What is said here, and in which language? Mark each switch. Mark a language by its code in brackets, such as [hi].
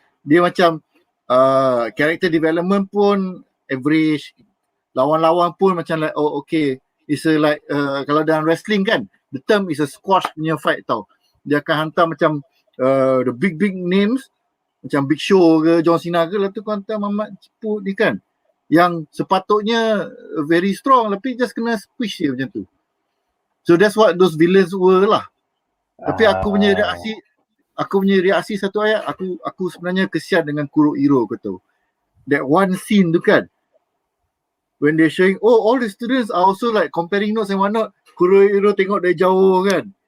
[ms] Dia macam [en] character development [ms] pun average, lawan-lawan pun macam [en] like okay, it's a like [ms] kalau dalam wrestling kan, [en] the term is a squash [ms] punya fight tau. Dia akan hantar macam [en] the big names [ms] macam Big Show ke John Cena ke, lepas tu kau hantar Mamat Ceput ni kan, yang sepatutnya [en] very strong [ms] tapi just kena squish dia macam tu. [en] So that's what those villains were lah. [ms] Tapi aku punya reaksi satu ayat, aku sebenarnya kesian dengan Kurohiro kau tahu. [en] That one scene [ms] tu kan, [en] when they're showing, all the students are also like comparing notes and whatnot. [ms] Kurohiro tengok dari jauh kan.